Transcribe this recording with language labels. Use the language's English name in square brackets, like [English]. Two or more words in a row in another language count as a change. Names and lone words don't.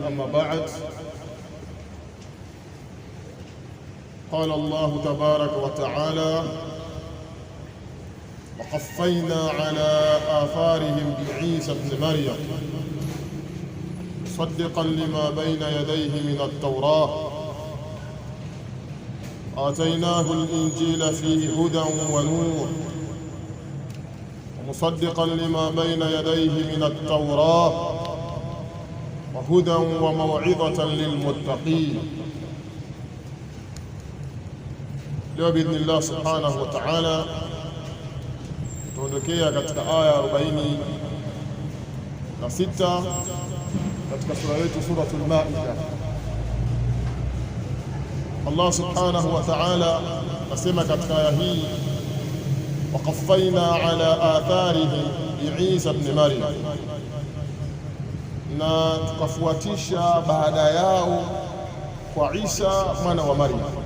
[Arabic] أما بعد، قال الله تبارك وتعالى: وقفينا على آثارهم بعيسى ابن مريم مصدقا لما بين يديه من التوراة آتيناه الإنجيل فيه هدى ونور ومصدقا لما بين يديه من التوراة وهدى وموعظة للمتقين. [Swahili] Leo [Arabic] باذن الله سبحانه وتعالى [Swahili] tuondokea katika aya 46 katika sura yetu, [Arabic] سورة المائدة. الله سبحانه وتعالى [Swahili] asema katika aya hii: [Arabic] وقفينا على آثارهم بعيسى ابن مريم, [Swahili] na tukafuatisha baada yao kwa Isa mwana wa Maryam.